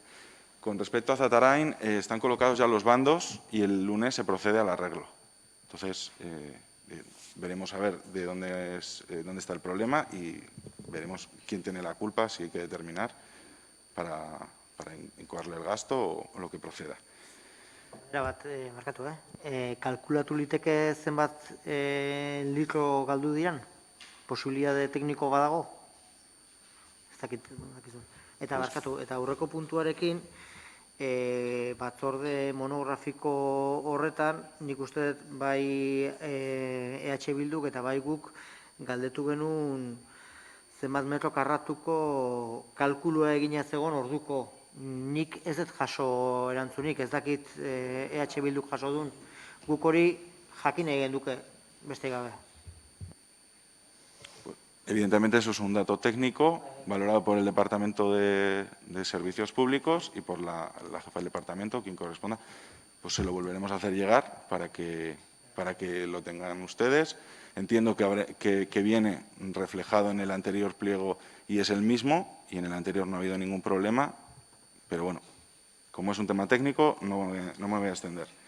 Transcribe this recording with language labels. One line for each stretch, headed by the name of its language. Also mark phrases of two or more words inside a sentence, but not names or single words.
Spanish: Con respecto a Zatarain, están colocados ya los bandos y el lunes se procede al arreglo. Entonces, veremos a ver de dónde está el problema y veremos quién tiene la culpa, si hay que determinar para incoarle el gasto o lo que proceda.
Basque: Markatu, kalkulatu liteke zenbat litro galdu diran? Posibilitate tekniko badago? Ez dakit. Eta barkatu, eta aurreko puntuarekin, batzorde monografiko horretan, nik uste bai EH Bilduk eta bai guk galdetu genuen zenbat metro karratuko kalkulua egina zegoen orduko. Nik ez dut jaso erantzunik, ez dakit EH Bilduk jaso duen, guk hori jakin egin duke beste gabe.
Spanish: Evidentemente, eso es un dato técnico valorado por el Departamento de Servicios Públicos y por la jefa del departamento, quien corresponda. Pues se lo volveremos a hacer llegar para que lo tengan ustedes. Entiendo que viene reflejado en el anterior pliego y es el mismo, y en el anterior no ha habido ningún problema, pero bueno, como es un tema técnico, no me voy a extender.